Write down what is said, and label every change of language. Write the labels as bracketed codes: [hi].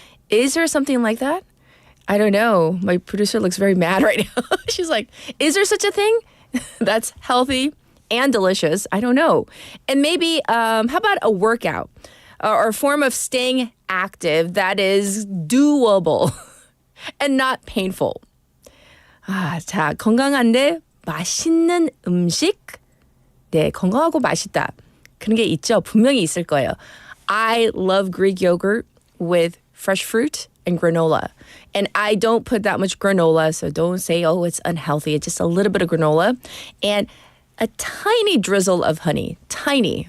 [en] Is there something like that? I don't know. My producer looks very mad right now. She's like, is there such a thing that's healthy and delicious? I don't know. And maybe, how about a workout or a form of staying active that is doable and not painful? [ko] 자, 건강한데 맛있는 음식? 네, 건강하고 맛있다. 그런 게 있죠. 분명히 있을 거예요. [en] I love Greek yogurt with fresh fruit and granola. And I don't put that much granola, so don't say, oh, it's unhealthy. It's just a little bit of granola and a tiny drizzle of honey. Tiny.